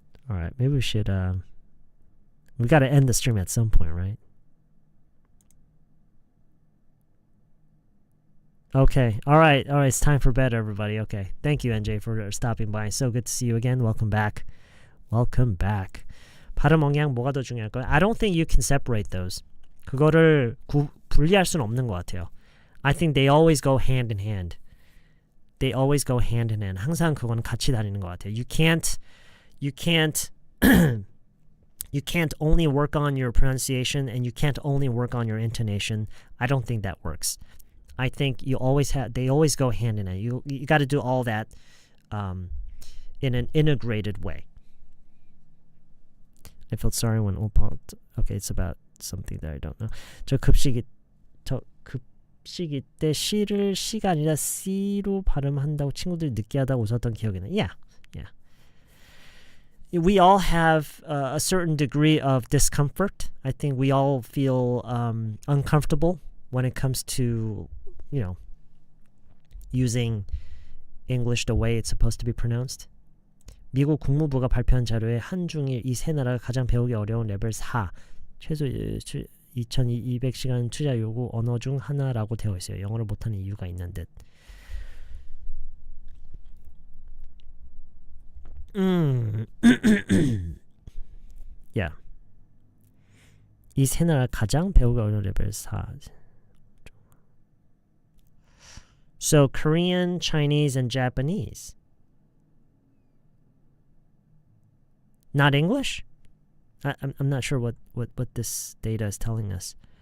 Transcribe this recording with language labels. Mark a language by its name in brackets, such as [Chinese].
[English] All right, maybe we should we got to end the stream at some point, right? Okay. All right. It's time for bed, everybody. Okay. Thank you, NJ, for stopping by. So good to see you again. Welcome back. [Korean] 발음 억양 뭐가 더 중요할까요? [English] I don't think you can separate those. [Korean] 그거를 분리할 수는 없는 것 같아요. [English] I think they always go hand in hand. [Korean] 항상 그건 같이 다니는 것 같아요. [English] You can't only work on your pronunciation and you can't only work on your intonation. I don't think that works. I think they always go hand in hand. You got to do all that in an integrated way. I felt sorry when Opal. Okay, it's about something that I don't know. [Korean] 저 급식이 때 C를 C가 아니라 C로 발음한다고 친구들이 느끼하다고 웃었던 기억이 나. [English] Yeah. We all have a certain degree of discomfort. I think we all feel uncomfortable when it comes to, using English the way it's supposed to be pronounced. [Korean] 미국 국무부가 발표한 자료에 한중일 이 세 나라가 가장 배우기 어려운 레벨 4, 최소 2200시간 투자 요구 언어 중 하나라고 되어 있어요. 영어를 못하는 이유가 있는 듯. [English] Yeah. [Korean] 이 세 나라 가장 배우기 어려운 레벨 4. [English] So Korean, Chinese, and Japanese. Not English? I'm not sure what this data is telling us.